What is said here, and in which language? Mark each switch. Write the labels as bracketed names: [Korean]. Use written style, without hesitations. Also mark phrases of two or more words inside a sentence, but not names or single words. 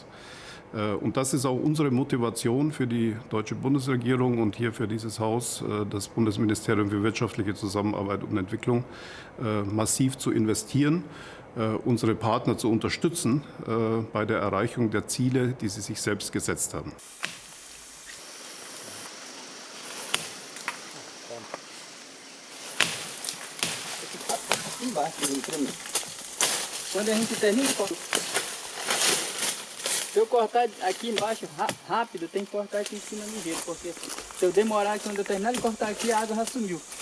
[German] Und das ist auch unsere Motivation für die deutsche Bundesregierung und hier für dieses Haus, das Bundesministerium für wirtschaftliche Zusammenarbeit und Entwicklung, massiv zu investieren, unsere Partner zu unterstützen bei der Erreichung der Ziele, die sie sich selbst gesetzt haben. [Portuguese] Quando a gente termina, se eu cortar aqui embaixo rápido, tem que cortar aqui em cima ligeiro, porque se eu demorar aqui, quando eu terminar de cortar aqui, a água já sumiu.